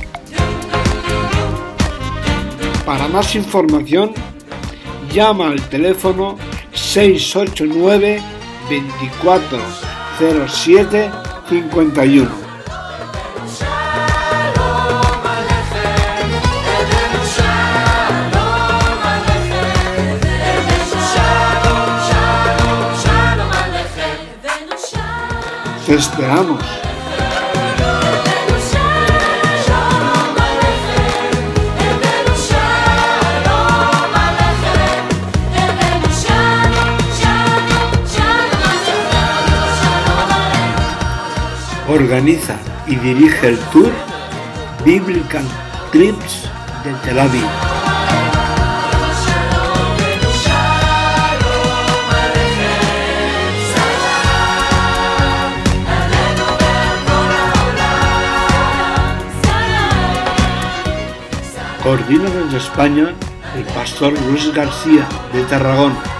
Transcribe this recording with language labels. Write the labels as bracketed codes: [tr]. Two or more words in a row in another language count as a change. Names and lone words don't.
[es] Para más información, llama al teléfono 689 24 07 51. [he] שלום עליכם הבאנו שלום עליכם הבאנו שלום שלום שלום עליכם הבאנו שלום. [es] Te esperamos. [he] הבאנו שלום עליכם הבאנו שלום עליכם הבאנו שלום שלום שלום עליכם. [es] Organiza y dirige el tour Biblical Trips de Tel Aviv. Coordina desde España el pastor Luis García de Tarragona.